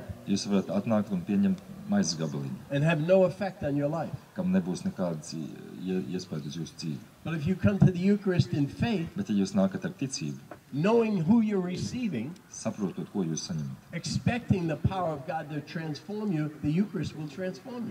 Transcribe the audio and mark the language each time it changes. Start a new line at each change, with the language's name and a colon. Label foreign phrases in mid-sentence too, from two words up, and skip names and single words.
Latvian: Jūs varat atnākt un pieņemt maizes gabaliņu.
English: And have no effect on your life.
Latvian: Kam nebūs nekādas iespējas uz jūsu dzīvi.
English: But if you come to the Eucharist in faith,
Latvian: bet ja jūs nākat ar ticību,
English: knowing who you're receiving,
Latvian: saprotot, ko jūs saņemat,
English: expecting the power of God to transform you, the Eucharist will transform you.